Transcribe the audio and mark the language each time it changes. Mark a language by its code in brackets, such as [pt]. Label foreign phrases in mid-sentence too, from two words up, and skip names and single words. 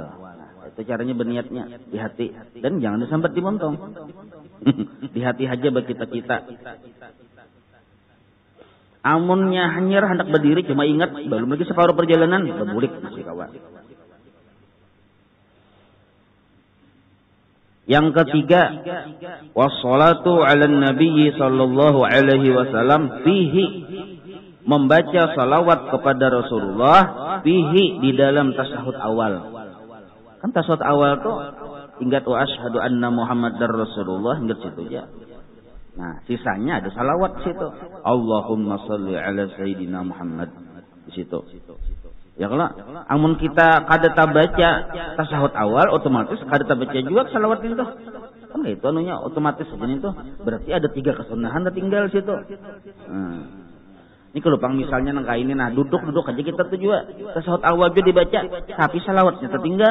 [bjn] Nah, itu caranya berniatnya di hati. Dan jangan disambat di montong. Di hati aja bagi kita. Amunnya hanyar hendak berdiri, cuma ingat belum lagi separuh perjalanan, berbulik masih kawan. Yang ketiga, [ar] والصلاة على النبي صلى الله عليه وسلم فيه, [bjn] membaca salawat kepada Rasulullah fihi, di dalam tasyahud awal. Kan tasyahud awal tuh ingat [ar] وأشهد أن محمدا رسول الله, [bjn] ingat situ aja. Nah, sisanya ada salawat di situ. [ar] اللهم صل على سيدنا محمد [bjn] di situ. Ya kalau amun kita kada baca tasyahud awal, otomatis kada baca juga salawat itu. Kan itu anunya otomatis saja itu. Berarti ada 3 kesunahan tertinggal di situ. Ini kalau pang misalnya nang kayak ini, nah duduk aja kita tuh juga tasyahud awal juga dibaca, tapi salawatnya tertinggal.